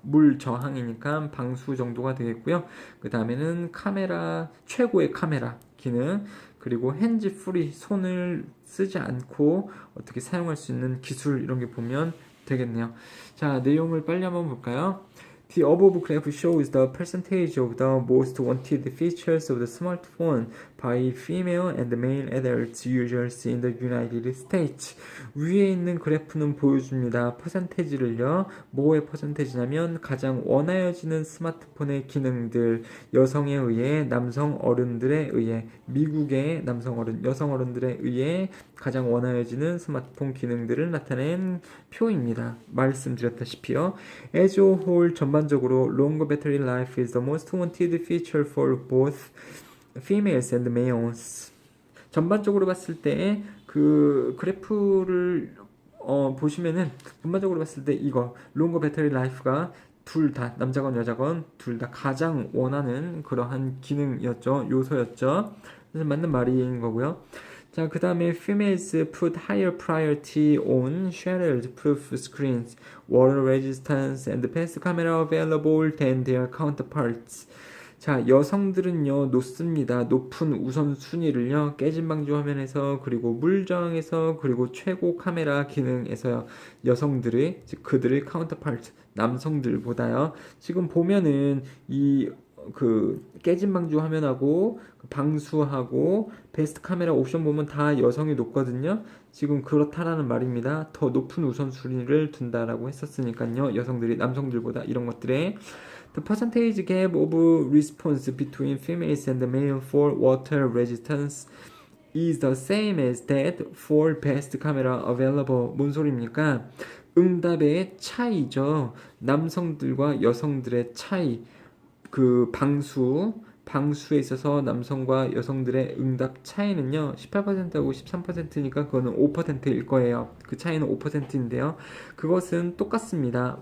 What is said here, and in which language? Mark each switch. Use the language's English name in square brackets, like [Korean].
[Korean] 물 저항이니까 방수 정도가 되겠고요. 그 다음에는 카메라 최고의 카메라 기능 그리고 핸즈 프리 손을 쓰지 않고 어떻게 사용할 수 있는 기술 이런 게 보면 되겠네요. 자, 내용을 빨리 한번 볼까요? [English] The above graph shows the percentage of the most wanted features of the smartphone by female and male adult users in the United States. [Korean] 위에 있는 그래프는 보여줍니다. 퍼센테이지를요. 뭐의 퍼센테이지냐면 가장 원하여지는 스마트폰의 기능들 여성에 의해 남성 어른들에 의해 미국의 남성 어른 여성 어른들에 의해 가장 원하여지는 스마트폰 기능들을 나타낸 표입니다. 말씀드렸다시피요. [English] As a whole [Korean] 전반적으로 [English] longer battery life is the most wanted feature for both females and males. [Korean] 전반적으로 봤을 때 그 그래프를 보시면은 전반적으로 봤을 때 이거 [English] longer battery life [Korean] 가 둘 다 남자건 여자건 둘 다 가장 원하는 그러한 기능이었죠. 요소였죠. 그래서 맞는 말인 거고요. 자, 그 다음에 [English] females put higher priority on shattered proof screens, water resistance, and best camera available than their counterparts. [Korean] 자, 여성들은요 놓습니다. 높은 우선순위를요 깨진 방지 화면에서 그리고 물저항에서 그리고 최고 카메라 기능에서요 여성들의 즉 그들의 카운터파트 남성들보다요 지금 보면은 이 그 깨진 방지 화면하고 방수하고 베스트 카메라 옵션 보면 다 여성이 높거든요. 지금 그렇다라는 말입니다. 더 높은 우선순위를 둔다라고 했었으니까요. 여성들이 남성들보다 이런 것들에 [English] The percentage gap of response between females and male for water resistance is the same as that for best camera available. [Korean] 뭔 소리입니까? 응답의 차이죠. 남성들과 여성들의 차이. 그 방수에 있어서 남성과 여성들의 응답 차이는요 18%하고 13%니까 그거는 5%일 거예요. 그 차이는 5%인데요 그것은 똑같습니다.